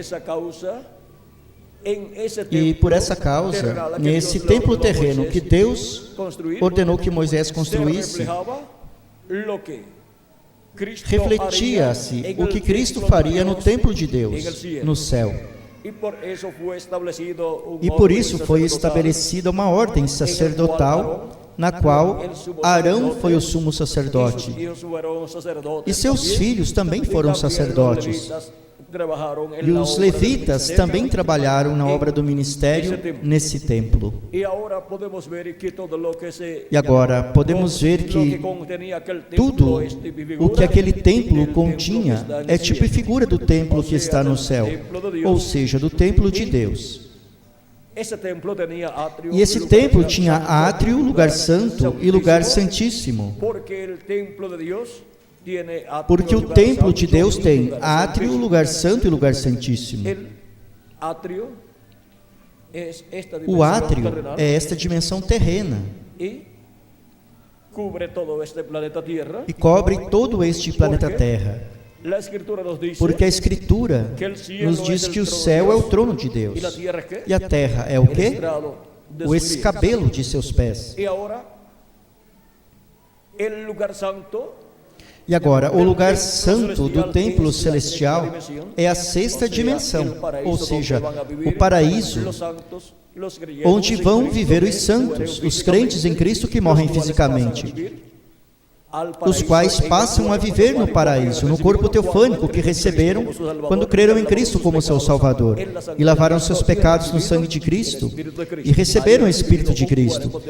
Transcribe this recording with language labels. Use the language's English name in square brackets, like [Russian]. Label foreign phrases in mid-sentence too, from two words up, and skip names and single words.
[Portuguese] E por essa causa, nesse templo terreno que Deus ordenou que Moisés construísse, refletia-se o que Cristo faria no templo de Deus, no céu. E por isso foi estabelecida uma ordem sacerdotal, na qual Arão foi o sumo sacerdote, e seus filhos também foram sacerdotes, [Spanish] trabajaron en [Portuguese] E [Spanish] la [Portuguese] os [Spanish] obra del [Portuguese] levitas [Spanish] ministerio. [Portuguese] também trabalharam na obra do ministério nesse templo. [Spanish] Y ahora podemos ver que todo lo que se [Portuguese] E agora podemos ver [Spanish] lo que [Portuguese] que [Spanish] contenía aquel templo [Portuguese] tudo [Spanish] es tipo y [Portuguese] o que [Spanish] figura [Portuguese] aquele templo [Spanish] del templo que [Portuguese] continha [Spanish] está en [Portuguese] é [Spanish] el [Portuguese] tipo e [Spanish] cielo. [Portuguese] figura do templo que está no céu, ou seja, do templo de Deus. [Spanish] Ese templo tenía atrio, [Portuguese] E esse [Spanish] lugar [Portuguese] templo [Spanish] santo, [Portuguese] tinha átrio, lugar santo e lugar santíssimo. [Spanish] porque el templo de Dios tiene atrio, [Portuguese] Porque o [Spanish] lugar [Portuguese] templo de [Spanish] santo [Portuguese] Deus [Spanish] y [Portuguese] tem [Spanish] lugar [Portuguese] átrio, [Spanish] santísimo. [Portuguese] lugar santo e lugar santíssimo. [Spanish] El atrio es esta [Portuguese] O [Spanish] dimensión [Portuguese] átrio [Spanish] terrenal [Portuguese] é esta dimensão terrena [Spanish] y cubre todo este planeta Tierra. [Portuguese] e cobre todo este planeta Terra. [Spanish] La escritura nos dice [Portuguese] Porque a Escritura nos diz que o céu é o trono de Deus [Spanish] y la tierra es qué? [Portuguese] e a terra é o [Spanish] El [Portuguese] quê? [Spanish] estrado de [Portuguese] O [Spanish] sus pies. [Portuguese] escabelo de seus pés. [Spanish] Y ahora el lugar santo [Portuguese] E agora, o lugar santo do templo celestial é a sexta dimensão, ou seja, o paraíso, onde vão viver os santos, os crentes em Cristo que morrem fisicamente, os quais passam a viver no paraíso, no corpo teofânico que receberam quando creram em Cristo como seu Salvador, e lavaram seus pecados no sangue de Cristo, e receberam o Espírito de Cristo.